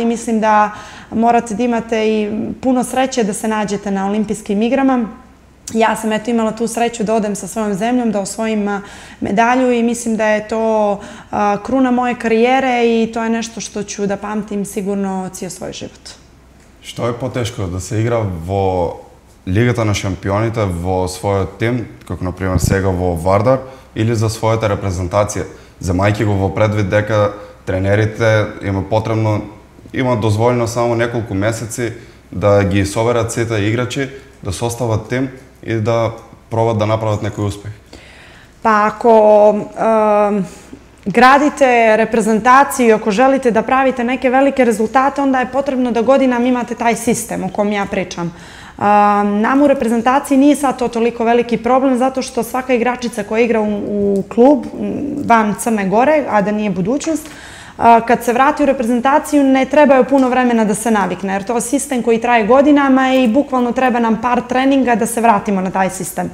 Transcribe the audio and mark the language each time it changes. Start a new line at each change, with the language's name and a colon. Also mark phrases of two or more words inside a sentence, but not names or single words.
Serbian: Mislim da morate da imate i puno sreće da se nađete na olimpijskim igrama. Ja sam imala tu sreću da odem sa svojom zemljom, da osvojim medalju i mislim da je to kruna moje karijere i to je nešto što ću da pamtim sigurno cijel svoj život.
Macedonian: Što je poteško, da se igra vo Лигата на шампионите во својот тим, како например сега во Вардар, или за својата репрезентација, земајќи го во предвид дека тренерите има дозволено само неколку месеци да ги соберат сите играчи, да состават тим и да пробат да направат некој успех?
Serbian: Pa ako gradite reprezentaciju, ako želite da pravite neke velike rezultate, onda je potrebno da godinama imate taj sistem o kom ja pričam. Nam u reprezentaciji nije sad to toliko veliki problem, zato što svaka igračica koja igra u klub van Crne Gore, a da nije budućnost, kad se vrati u reprezentaciju ne treba joj puno vremena da se navikne, jer to je sistem koji traje godinama i bukvalno treba nam par treninga da se vratimo na taj sistem.